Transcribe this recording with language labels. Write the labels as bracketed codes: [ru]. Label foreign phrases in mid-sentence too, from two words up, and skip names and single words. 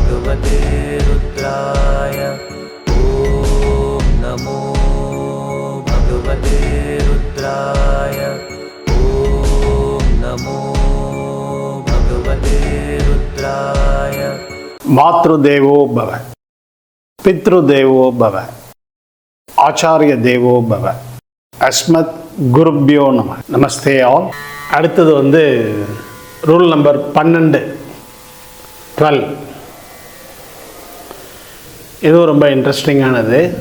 [sa] भगवते रुद्राय ॐ नमो भगवते रुद्राय ॐ नमो भगवते रुद्राय। मातृदेवो भव, पितृदेवो भव, आचार्य देवो भव, अस्मत् गुरुभ्यो नमः। नमस्ते ஆல். [ta] அடுத்தது [en] rule number 12. [ta] இது ரொம்ப இன்ட்ரெஸ்டிங்கானது.